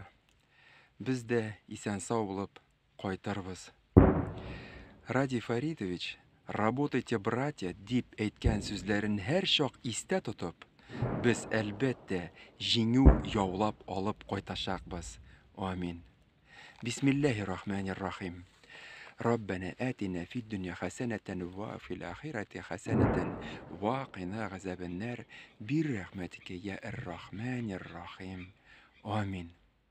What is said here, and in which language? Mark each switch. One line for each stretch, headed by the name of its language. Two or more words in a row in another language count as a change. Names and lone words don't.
Tatar: Без дә исән-сау булып кайтырбыз. Ради Фаридович,
Russian: работайте, братья,
Tatar: дип әйткән сүзләрен һәр чак истә тотып, без әлбәттә җиңү яулап алып кайтачакбыз. Амин.
Arabic: بسم الله الرحمن الرحيم. ربنا آتنا في الدنيا حسنة وفي الآخرة حسنة وقنا عذاب النار برحمتك يا الرحمن الرحيم. آمين.